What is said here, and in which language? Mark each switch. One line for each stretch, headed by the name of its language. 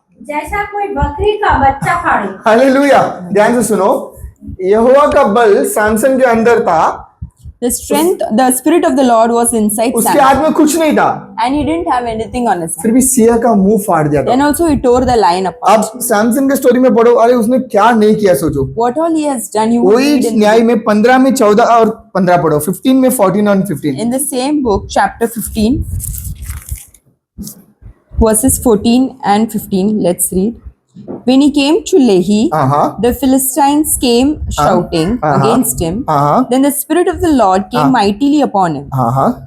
Hindi: जैसा कोई बकरी का बच्चा फाड़े। हालेलुया। ध्यान से सुनो, यहोवा का बल सैमसन के अंदर था,
English: The spirit of the Lord was inside
Hindi: उसके
English: Samson,
Hindi: हाथ में कुछ नहीं था,
English: and he didn't have anything on his hand.
Hindi: फिर भी सिया का मुंह फाड़ दिया था।
English: Then also he tore the lion apart.
Hindi: आप सैमसन के स्टोरी में पढ़ो, अरे उसने क्या नहीं किया सोचो।
English: What all he has done, you will read
Hindi: वही
English: in,
Hindi: न्याय में 15 में 14 और 15 पढ़ो, 15 में 14 और 15।
English: in the same book, chapter 15, verses 14 and 15. Let's read. When he came to Lehi,
Hindi: हाँ
English: the Philistines came shouting against him.
Hindi: हाँ
English: Then the Spirit of the Lord came mightily upon him,
Hindi: हाँ